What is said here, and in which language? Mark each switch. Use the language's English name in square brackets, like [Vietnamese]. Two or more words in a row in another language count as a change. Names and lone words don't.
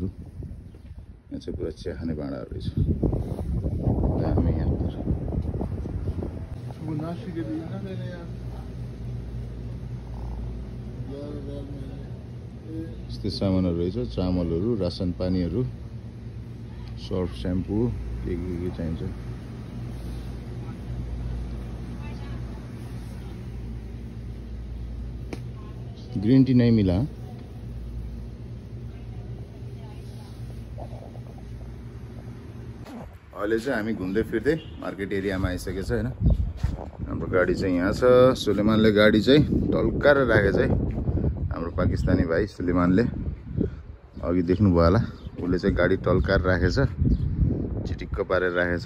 [Nepali] यहाँ चाहिँ पुरा चिया खाने भाँडाहरू रहेछ, दामी यहाँ। यस्तै सामानहरू रहेछ, चामलहरू, रासन पानीहरू, सर्फ, स्याम्पू, के चाहिन्छ। [English] green tea [Hindi] नहीं मिला। [Nepali] अहिले चाहिँ हामी घुम्दै फिर्दै [English] market areaमा [Nepali] आइसकेको छ होइन। हाम्रो गाडी चाहिँ यहाँ छ। सुलेमानले गाडी चाहिँ टल्काएर राखेको छ है। हाम्रो पाकिस्तानी भाइ सुलेमानले अघि देख्नुभयो होला, उसले चाहिँ गाडी टल्काएर राखेछ, चिटिक्क पारेर राखेछ।